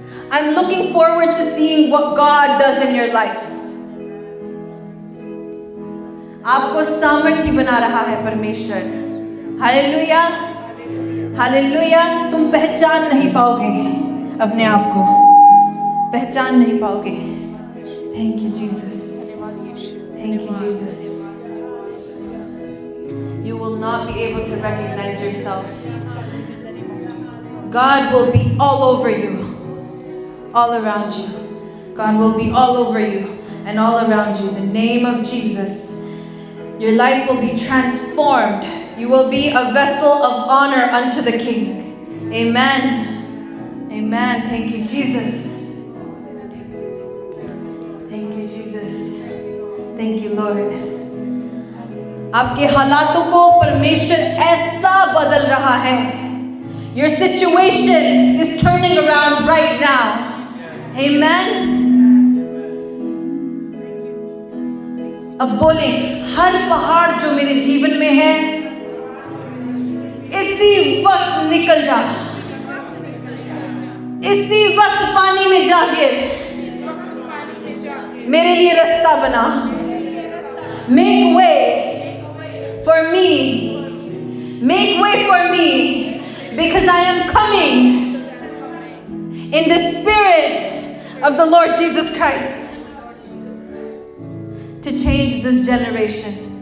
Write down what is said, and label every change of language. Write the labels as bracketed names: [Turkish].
[English] I'm looking forward to seeing what God does in your life. [Hindi] आपको सामर्थी बना रहा है परमेश्वर। Hallelujah, hallelujah. तुम पहचान नहीं पाओगे अपने आप को, पहचान नहीं पाओगे। [English] Thank you Jesus, thank you Jesus. You will not be able to recognize yourself. God will be all over you, all around you. God will be all over you and all around you. In the name of Jesus, your life will be transformed. You will be a vessel of honor unto the King. Amen. Amen. Thank you, Jesus. Thank you, Jesus. Thank you, Lord. [Hindi] आपके हालातों को परमेश्वर ऐसा बदल रहा है। [English] Your situation is turning around right now. Amen. [Hindi] अब बोलें, हर पहाड़ जो मेरे जीवन में है, इसी वक्त निकल जा, इसी वक्त पानी में जा गिर, मेरे लिए रास्ता बना। [English] Make way for me, make way for me, because I am coming in the spirit of the Lord Jesus Christ to change this generation.